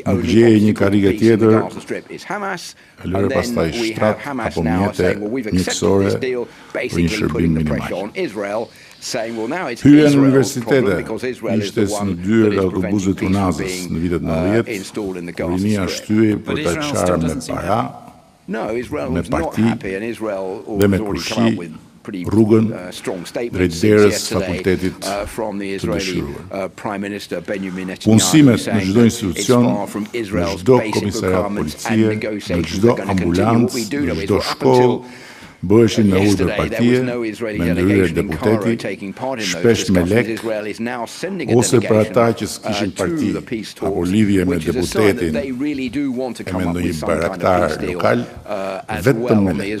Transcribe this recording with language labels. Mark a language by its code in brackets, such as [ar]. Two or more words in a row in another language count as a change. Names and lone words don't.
[sq] nuk [en] only [sq] gjeje një [en] obstacle to [sq] karrige [en] peace in the [sq] tjetër, [en] Gaza Strip is Hamas, [sq] e lëre [en] and then [sq] pastaj [en] we [sq] shtrat [en] have Hamas [sq] apo [en] now [sq] mjete [en] saying, well, we've accepted [sq] mjekësore [en] this deal, [sq] për një [en] basically [sq] shërbim [en] putting the pressure [sq] minimal. [en] on Israel, saying, well, now it's [sq] Hyrja në [en] Israel's problem [sq] universitete [en] because Israel is [sq] ishte [en] the [sq] si në [en] one [sq] dyer [en] that is [sq] autobusëve [en] preventing [sq] të [en] peace from [sq] unazës [en] being [sq] në vitet 90, [en] installed in the [sq] rinia [en] Gaza Strip. [sq] shtyej për [en] But [sq] ta [en] Israel still [sq] qarë me [en] doesn't seem [sq] para [en] No, Israel [sq] me [en] was not [sq] parti [en] happy, and Israel [sq] dhe [en] has [sq] me [en] already [sq] kushi [en] come up with [sq] rrugën [en] strong statement [sq] drejt derës fakultetit [en] from the [sq] të [en] Israeli [sq] dëshiruar. [en] Prime Minister Benjamin Netanyahu. [sq] Punësimet në çdo institucion, në çdo komisariat policie, në çdo ambulant, në çdo shkollë, bëheshin me urdhër partie, me ndërhyrje deputeti, shpesh me lek, ose për ata që s'kishin parti, apo lidhje me deputetin e me ndonjë baraktar lokal, vetëm me lek.